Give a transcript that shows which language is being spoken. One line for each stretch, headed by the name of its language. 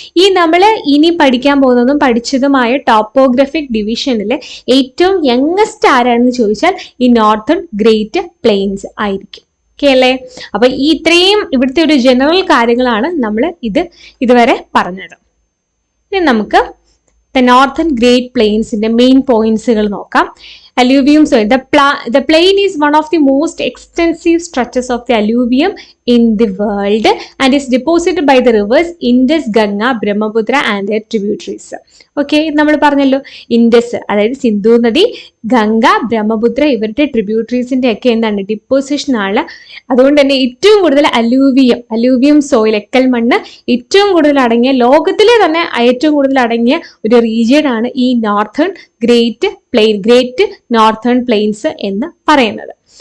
Malayalam: ഈ നമ്മൾ ഇനി പഠിക്കാൻ പോകുന്നതും പഠിച്ചതുമായ ടോപ്പോഗ്രഫിക് ഡിവിഷനിൽ ഏറ്റവും യങ്ങസ്റ്റ് ആരാണെന്ന് ചോദിച്ചാൽ ഈ നോർത്തേൺ ഗ്രേറ്റ് പ്ലെയിൻസ് ആയിരിക്കും. ഓക്കെ അല്ലേ? അപ്പൊ ഈ ഇത്രയും ഇവിടുത്തെ ഒരു ജനറൽ കാര്യങ്ങളാണ് നമ്മൾ ഇതുവരെ പറഞ്ഞത്. ഇനി നമുക്ക് നോർത്തേൺ ഗ്രേറ്റ് പ്ലെയിൻസിന്റെ മെയിൻ പോയിന്റ്സുകൾ നോക്കാം.
English: alluvium soil. The plain is one of the most extensive stretches of the alluvium in the world and is deposited by the rivers Indus, Ganga, Brahmaputra and their tributaries.
Malayalam: Okay, നമ്മൾ പറഞ്ഞല്ലോ Indus അതായത് സിന്ധു നദി, ഗംഗ, ബ്രഹ്മപുത്ര ഇവരുടെ ട്രിബ്യൂട്ടറീസിന്റെ ഒക്കെ എന്താണ് deposition ആണ്. അതുകൊണ്ട് തന്നെ ഏറ്റവും കൂടുതൽ അലൂവിയം സോയിൽ, എക്കൽ മണ്ണ് ഏറ്റവും കൂടുതൽ അടങ്ങിയ, ലോകത്തിലെ തന്നെ ഏറ്റവും കൂടുതൽ അടങ്ങിയ ഒരു റീജിയൻ ആണ് ഈ ഗ്രേറ്റ് നോർത്തേൺ പ്ലെയിൻസ് എന്ന് പറയുന്നത്.